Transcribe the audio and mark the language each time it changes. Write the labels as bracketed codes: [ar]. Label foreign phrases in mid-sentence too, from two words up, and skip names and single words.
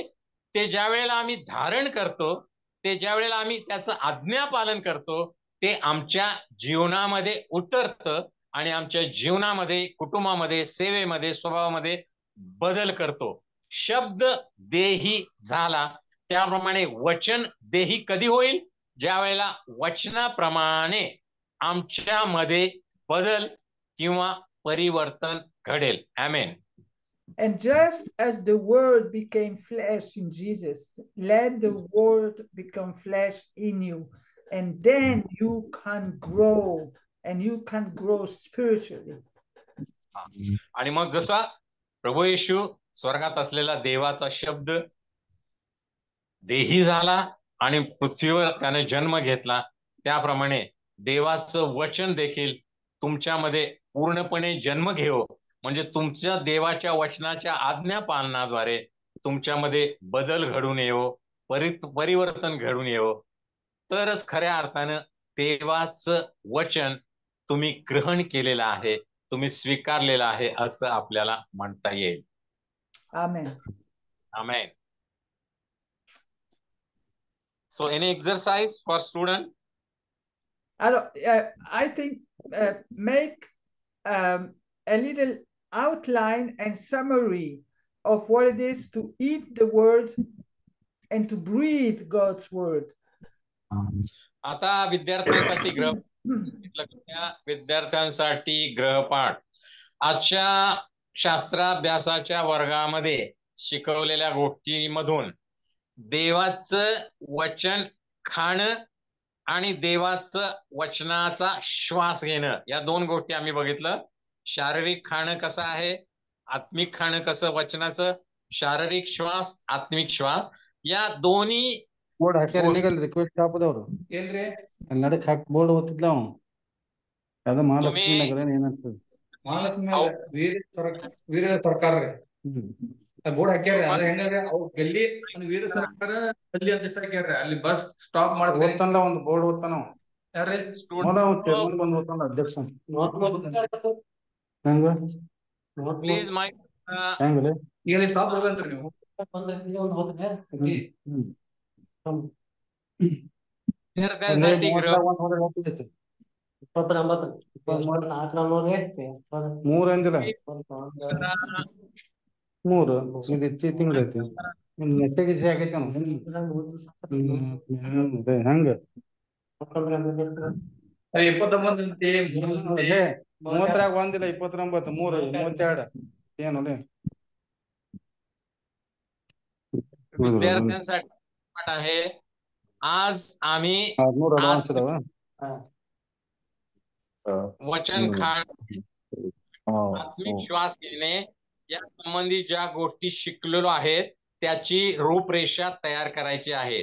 [mr] ते ज्या वेळेला आम्ही धारण करतो, ते ज्या वेळेला आम्ही त्याचं आज्ञापालन करतो, ते आमच्या जीवनामध्ये उतरतं आणि आमच्या जीवनामध्ये, कुटुंबामध्ये, सेवेमध्ये, स्वभावामध्ये बदल करतो. शब्द देही झाला. त्याप्रमाणे वचन देही कधी होईल? ज्या वेळेला वचनाप्रमाणे आमच्यामध्ये बदल किंवा परिवर्तन घडेल. आमेन. [en] And just as the word became flesh in Jesus, let the word become flesh in you. And then you can grow, and you can grow spiritually. [mr] आणि मग जसा प्रभू येशू स्वर्गात असलेला देवाचा शब्द देही झाला आणि पृथ्वीवर त्याने जन्म घेतला, त्याप्रमाणे देवाचं वचन देखील तुमच्यामध्ये पूर्णपणे जन्म घेवो. म्हणजे तुमच्या देवाच्या वचनाच्या आज्ञा पालनाद्वारे तुमच्यामध्ये बदल घडून येवो, परिवर्तन घडून येवो. तरच खऱ्या अर्थानं देवाचं वचन तुम्ही ग्रहण केलेलं आहे, तुम्ही स्वीकारलेलं आहे, असं आपल्याला म्हणता येईल. [en] Amen. Amen. So any exercise for student? I think make a little outline and summary of what it is to eat the word and to breathe God's word. [mr] आता विद्यार्थ्यांसाठी गृहपाठ आजच्या शास्त्राभ्यासाच्या वर्गामध्ये शिकवलेल्या गोष्टीमधून देवाचं वचन खाणं आणि देवाचं वचनाचा श्वास घेणं, या दोन गोष्टी आम्ही बघितलं. शारीरिक खाणं कसं आहे, आत्मिक खाणं कसं, वचनाचं, शारीरिक श्वास, आत्मिक श्वास, या दोन्ही [kn] ಬೋರ್ಡ್ ಹಾಕ್ಯಾರ ನಿಗಲ್ ರಿಕ್ವೆಸ್ಟ್ ಹಾಪದವ್ರು ಏನ್ರಿ ನಡಕ್ ಹಾಕಿ ಬೋರ್ಡ್ ಓದ್ತಿದ್ಲ ಅವ ಅದ ಮಹಾಲಕ್ಷ್ಮಿ [mr] तुम्ही [kn] ನಗರ ಏನಂತ ಮಹಾಲಕ್ಷ್ಮಿ ವೀರ ಸರ್ಕಾರ ರೀ ಬೋರ್ಡ್ ಹಾಕ್ಯಾರ ಅದ ಹೆಂಗ್ರಿ ಅವ್ ಗಲ್ಲಿ ಒಂದು ವೀರ ಸರ್ಕಾರ ಗಲ್ಲಿ ಅಂತ ಹೆಸರು ಹಾಕ್ಯಾರ ಅಲ್ಲಿ [en] bus stop [kn] ಮಾಡಿ ಓದ್ತಾನಲ್ಲ ಒಂದು ಬೋರ್ಡ್ ಓದ್ತಾನ ಅವ ಯಾರ್ರಿ ಚೇರ್ಮನ್ ಬಂದು ಓದ್ತಾನ ಅಧ್ಯಕ್ಷ ಹೆಂಗ [en] please my [kn] ಹೆಂಗ್ರಿ ಈಗ ಸ್ಟಾಪ್ ಹೋಗಂತ್ರಿ ನೀವು [mr] विद्यार्थ्यांसाठी गृह [kn] ಮೂರ್ ಅಂದಿಲ್ಲ ಮೂರು ಇದು ಹೆಚ್ಚಿ ತಿಂಗಳೈತಿ ನೆಟ್ಟಗೆ ಆಗೈತಿ ಹೆಂಗ 29 ಮೂವತ್ತರಾಗ ಒಂದಿಲ್ಲ 29 3 32 ಏನು [mr] विद्यार्थ्यांसाठी पाठ आहे. आज आम्ही 600 अडवान्स अदाव वचन खाण, आत्मिक श्वास घेणे या संबंधी ज्या गोष्टी शिकलेलो आहेत त्याची रूपरेषा तयार करायची आहे.